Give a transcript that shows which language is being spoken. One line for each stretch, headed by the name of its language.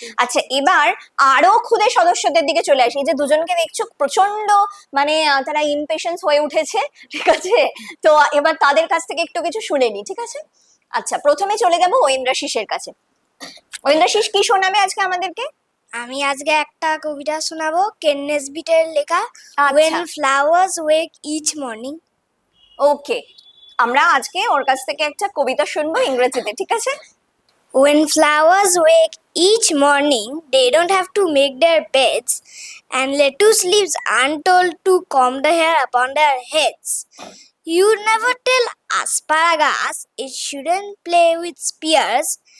Bangla: আচ্ছা এবার আরো খুদে সদস্যদের দিকে চলে আসি। এই যে দুজনকে দেখছো প্রচন্ড মানে তারা ইমপেশেন্স হয়ে উঠেছে, ঠিক আছে? তো এবার তাদের কাছ থেকে একটু কিছু শুনে নি, ঠিক আছে? আচ্ছা প্রথমে চলে যাবো ঐন্দ্রাশিসের কাছে। ঐন্দ্রাশিস কি শোনাবে আজকে আমাদেরকে? আমি আজকে একটা কবিতা শোনাবো, কেন নেসবিটের লেখা, আচ্ছা।
English: When flowers wake each morning.
Bangla: ওকে, আমরা আজকে ওর কাছ থেকে একটা কবিতা শুনবো ইংরেজিতে, ঠিক আছে?
English: When flowers wake each morning, they don't have to make their beds, and lettuce leaves untold to comb the hair upon their heads. You'd never tell asparagus it shouldn't play with spears.